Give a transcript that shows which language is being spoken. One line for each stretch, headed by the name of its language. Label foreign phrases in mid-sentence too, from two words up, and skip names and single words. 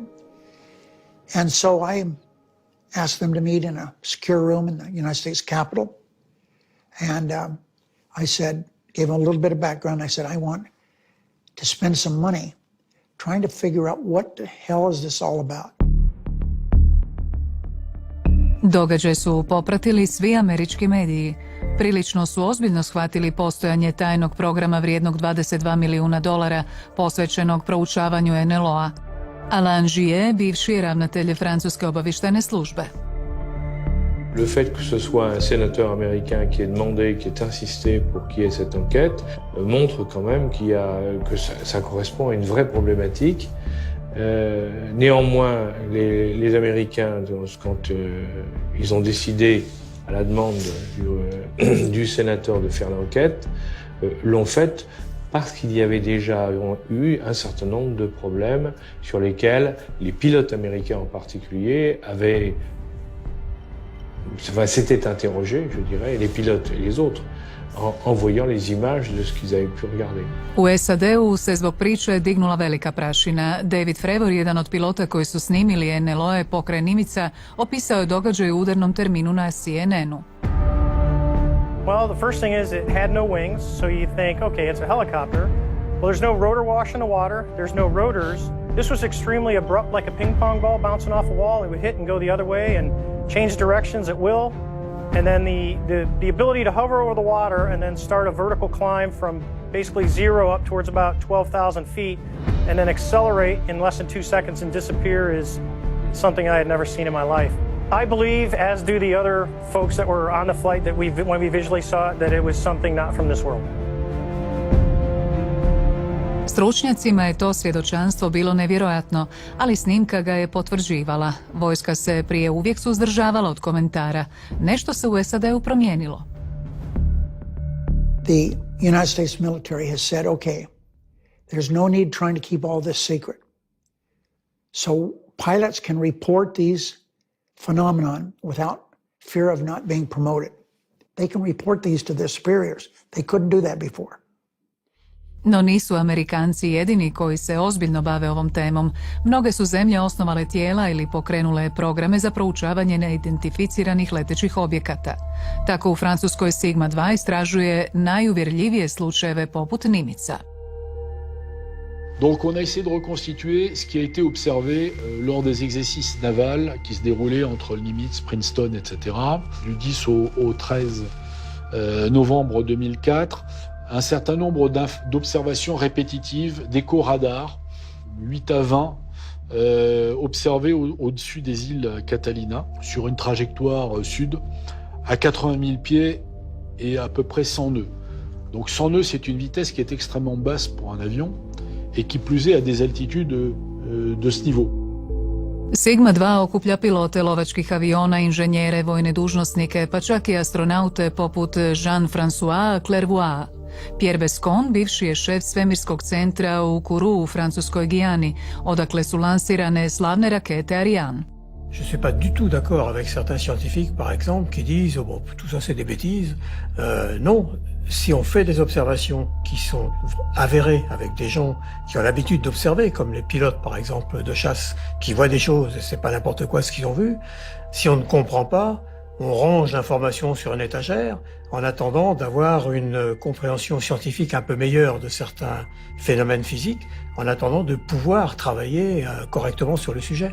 English: And so I asked them to meet in a secure room in the United States Capitol. And I said, gave them a little bit of background. I said, I want to spend some money trying to figure out what the hell is this all about.
Croatian: Događaj su popratili svi američki mediji. Prilično su ozbiljno shvatili postojanje tajnog programa vrijednog $22 milijuna posvećenog proučavanju NLO-a. Alain Giet, bivši je ravnatelj francuske obavještajne službe.
French: Le fait que ce soit un sénateur américain qui ait demandé, qui ait insisté pour qu'il y ait cette enquête, montre quand même que ça correspond à une vraie problématique. Néanmoins, les Américains, quand ils ont décidé, à la demande du sénateur de faire l'enquête, l'ont faite parce qu'il y avait déjà eu un certain nombre de problèmes sur lesquels les pilotes américains en particulier s'étaient interrogés, je dirais, les pilotes et les autres, en voyant les images de ce qu'ils avaient pu regarder.
Croatian: U SAD-u se zbog priče dignula velika prašina. David Fravor, jedan od pilota koji su snimili NLO-e pokraj Nimica, opisao je događaj u udarnom terminu na CNN-u.
English: Well, the first thing is it had no wings, so you think, okay, it's a helicopter. Well, there's no rotor wash in the water. There's no rotors. This was extremely abrupt, like a ping pong ball bouncing off a wall. It would hit and go the other way and change directions at will. And then the ability to hover over the water and then start a vertical climb from basically zero up towards about 12,000 feet and then accelerate in less than 2 seconds and disappear is something I had never seen in my life. I believe, as do the other folks that were on the flight, that when we visually saw it, that it was something not from this world.
Croatian: Stručnjacima je to svjedočanstvo bilo nevjerojatno, ali snimka ga je potvrđivala. Vojska se prije uvijek suzdržavala od komentara. Nešto se u SAD-u promijenilo.
English: The United States military has said, okay, there's no need trying to keep all this secret. So pilots can report these phenomenon without fear of not being promoted. They can report these to their superiors. They couldn't do that before.
Croatian: No nisu Amerikanci jedini koji se ozbiljno bave ovom temom. Mnoge su zemlje osnovale tijela ili pokrenule programe za proučavanje neidentificiranih letećih objekata. Tako u Francuskoj Sigma 2 istražuje najuvjerljivije slučajeve poput Nimica.
French: Donc on a essayé de reconstituer ce qui a été observé lors des exercices navals qui se déroulaient entre le Nimitz, Princeton, etc. Du 10 au 13 novembre 2004. Un certain nombre d'observations répétitives d'échos radars, 8 à 20, observés au-dessus des îles Catalina, sur une trajectoire sud, à 80 000 pieds et à peu près 100 nœuds. Donc 100 nœuds, c'est une vitesse qui est extrêmement basse pour un avion et qui plus est à des altitudes de ce niveau.
Croatian: Sigma 2 okuplja pilote lovačkih aviona, inženjere, vojne dužnosnike, pa čak i astronaute poput Jean-François Clairvoy. Pierre Bescon, bivši je šef svemirskog centra u Kourou u Francuskoj Gijani, odakle su lansirane slavne rakete Ariane.
French: Je ne suis pas du tout d'accord avec certains scientifiques, par exemple, qui disent oh bon, tout ça c'est des bêtises. Non, si on fait des observations qui sont avérées avec des gens qui ont l'habitude d'observer, comme les pilotes par exemple de chasse, qui voient des choses et c'est pas n'importe quoi ce qu'ils ont vu, si on ne comprend pas, on range l'information sur une étagère en attendant d'avoir une compréhension scientifique un peu meilleure de certains phénomènes physiques, en attendant de pouvoir travailler correctement sur le sujet.